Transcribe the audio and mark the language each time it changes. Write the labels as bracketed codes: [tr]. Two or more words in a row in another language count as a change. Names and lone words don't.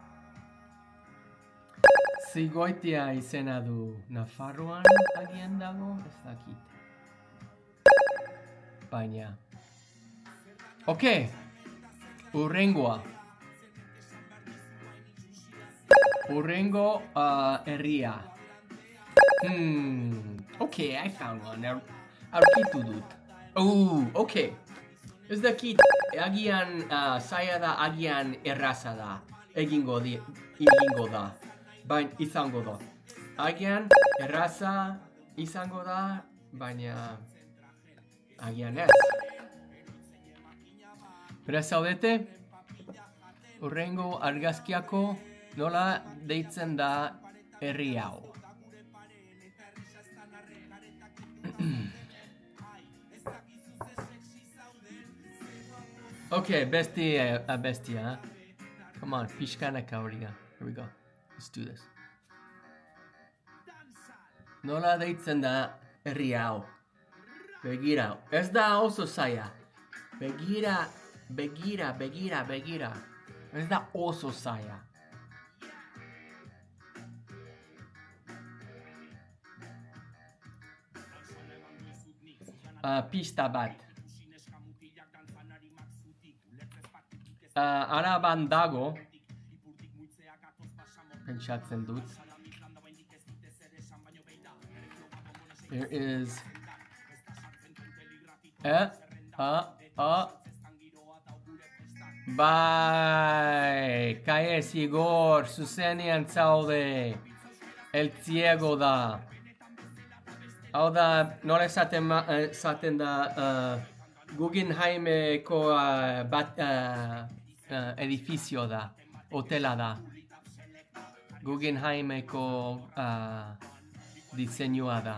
[eu] Zigoitia izena du. Nafarroan agian dago? Ez dakit. Baina. Okay. Urrengo herria. [en] Okay, I found one. [eu] Aurkitu dut. Okay. Ez dakit, agian zaila da, agian erraza da. Egingo da. Baina izango da. Agian erraza izango da, baina agian ez. Prest zaudete? Urrengo argazkiako nola deitzen da herri hau. Okay, bestia. [en] Come on, [eu] pixkanaka hori. [en] Here we go. Let's do this. [eu] Nola deitzen da herri hau. Begira. Ez da oso zaila. Begira. Ez da oso zaila. Pista bat. Araban dago. Pentsatzen dut. [en] There is [eu] Bai, Kaiez Igor, zuzenean zaude. El ciego da. Hau da, nola esaten da Guggenheimeko edifizio da, hotela da. Guggenheimeko diseinua da.